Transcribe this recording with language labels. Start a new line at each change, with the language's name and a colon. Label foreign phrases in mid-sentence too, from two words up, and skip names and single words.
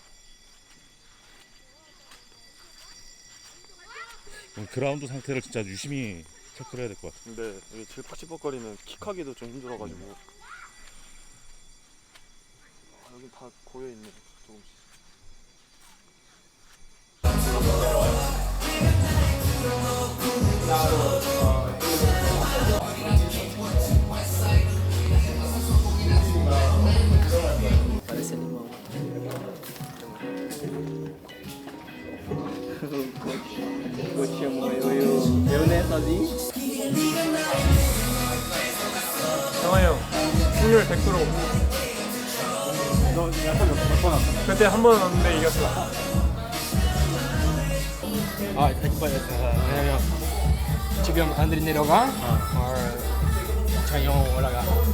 Korean: 오늘 그라운드 상태를 진짜 유심히 체크를 해야 될 것 같아요. 근데 이게 질퍽질퍽거리면 킥하기도 좀 힘들어가지고. 아, 여기 다 고여 있네 조금씩.
Portuguese: Parece limão. Coach chamou eu né, sozinho.
Korean: 상환이 형 승률 100%. 너 약간 몇번 왔어? 그때 한 번 왔는데 이겼어. 아, 왜냐면 지금 안드리 내려가, 장영 올라가.